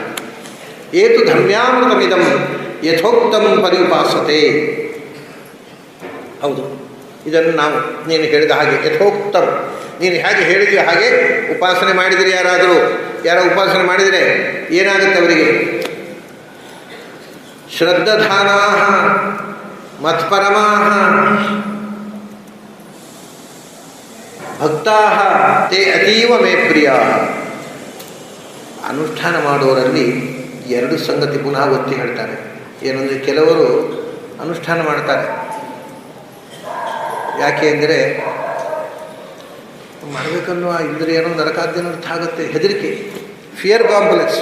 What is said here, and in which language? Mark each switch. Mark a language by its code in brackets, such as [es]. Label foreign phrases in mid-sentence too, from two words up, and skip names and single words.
[sa] ಏತು ಧರ್ಮ್ಯಾಮೃತಮಿದಂ ಯಥೋಕ್ತಂ ಪರಿಪಾಸತೆ. [kn] ಹೌದು, ಇದನ್ನು ನಾವು ನೀನು ಹೇಳಿದ ಹಾಗೆ ಯಥೋಕ್ತಂ, ನೀನು ಹೇಗೆ ಹೇಳಿದ್ವಿ ಹಾಗೆ ಉಪಾಸನೆ ಮಾಡಿದರೆ ಯಾರೋ ಉಪಾಸನೆ ಮಾಡಿದರೆ ಏನಾಗುತ್ತೆ ಅವರಿಗೆ? [sa] ಶ್ರದ್ಧಾನಾ ಮತ್ಪರಮಾ ಭಕ್ತಾ ತೇ ಅತೀವ ಮೇ ಪ್ರಿಯ. [kn] ಅನುಷ್ಠಾನ ಮಾಡುವವರಲ್ಲಿ ಎರಡು ಸಂಗತಿ ಪುನಃ ಒತ್ತಿ ಹೇಳ್ತಾರೆ. ಏನಂದರೆ, ಕೆಲವರು ಅನುಷ್ಠಾನ ಮಾಡ್ತಾರೆ. ಯಾಕೆ ಅಂದರೆ ಮಾಡಬೇಕನ್ನೋ ಇಲ್ಲದ್ರೆ ಏನೋ ನರಕಾದ್ಯನ ಅರ್ಥ ಆಗುತ್ತೆ, ಹೆದರಿಕೆ, [en] fear complex.